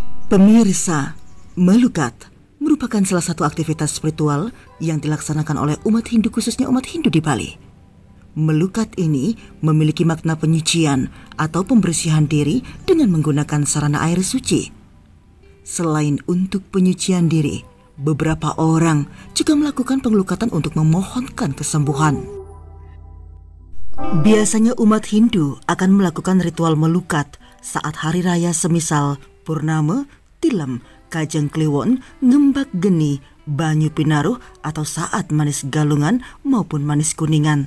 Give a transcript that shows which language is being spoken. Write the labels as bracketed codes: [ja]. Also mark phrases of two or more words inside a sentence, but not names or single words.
[id] Pemirsa, melukat merupakan salah satu aktivitas spiritual yang dilaksanakan oleh umat Hindu, khususnya umat Hindu di Bali. Melukat ini memiliki makna penyucian atau pembersihan diri dengan menggunakan sarana air suci. Selain untuk penyucian diri, beberapa orang juga melakukan pengelukatan untuk memohonkan kesembuhan. Biasanya umat Hindu akan melakukan ritual melukat saat hari raya semisal Purnama, Tilem, Kajang Kliwon, Ngembak Geni, Banyu Pinaruh, atau saat manis galungan maupun manis kuningan.